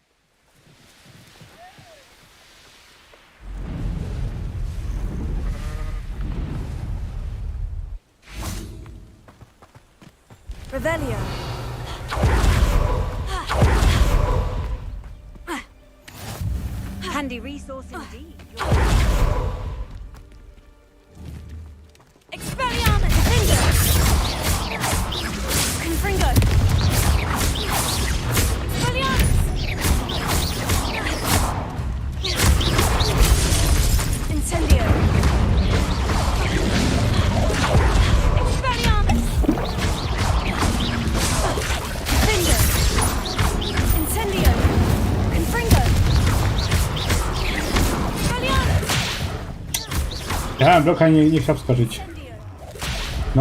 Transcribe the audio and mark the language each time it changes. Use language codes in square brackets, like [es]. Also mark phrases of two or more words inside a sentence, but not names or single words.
[en] Revelio. Handy resource indeed. Expelliarmus! Confringo! Expelliarmus! Incendio! Expelliarmus! Finger! Incendio! Confringo! [pl] Ja bloka nie chciał wskoczyć. No.